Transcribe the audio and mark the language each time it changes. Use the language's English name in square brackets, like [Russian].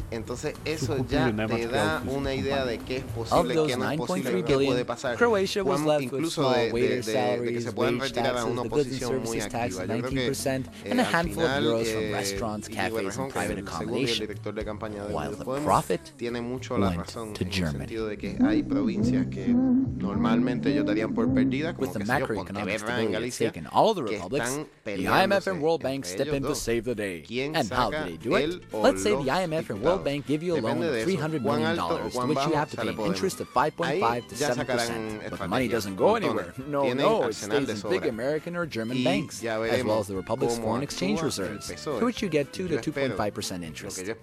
[Spanish] Entonces eso ya te da una idea de qué es posible, qué no es posible, qué puede pasar. [English] Croatia was left with small waiter salaries, wage taxes, the goods and services tax 19%, and a handful of euros from restaurants, cafes, and private accommodation. While the profit went to Germany. [Spanish] Hay provincias que normalmente ellos darían por perdida, como que se yo, Pontevedra en Galicia, que están peleándose. [English] The IMF and World Bank step in to save the day. And how do they do it? Let's say the IMF and World Bank give you a loan of $300 million, to which you have to pay interest of 5.5 to 7%. But the money doesn't go anywhere. No, no, it stays in big American or German banks, as well as the Republic's foreign exchange reserves, to which you get 2 to 2.5% interest.